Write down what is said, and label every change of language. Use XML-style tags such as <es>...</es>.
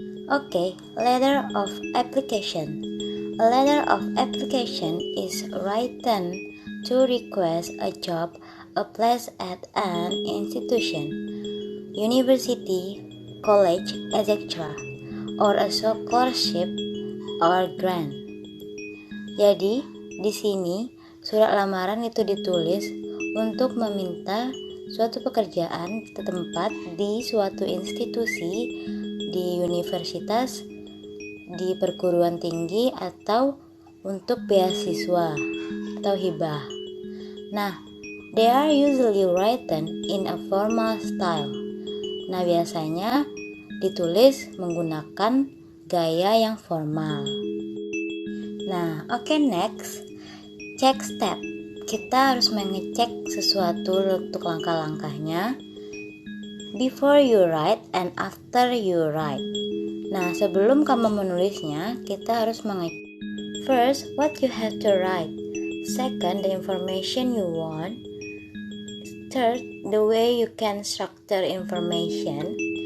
<en>Okay, letter of application. A letter of application is written to request a job, a place at an institution, university, college, etc., or a scholarship or grant.</en> <id>Jadi, di sini surat lamaran itu ditulis untuk meminta suatu pekerjaan di tempat di suatu institusi, di universitas, di perguruan tinggi, atau untuk beasiswa atau hibah.</id> <en>Nah, they are usually written in a formal style.</en> <id>Nah, biasanya ditulis menggunakan gaya yang formal. Nah, oke,</id> <en>next. Check step.</en> <id>Kita harus mengecek sesuatu untuk langkah-langkahnya.</id> <en>Before you write and after you write.</en> <id>Nah, sebelum kamu menulisnya, kita harus mengecek.</id> <en>First, what you have to write. Second, the information you want. Third, the way you can structure information.</en>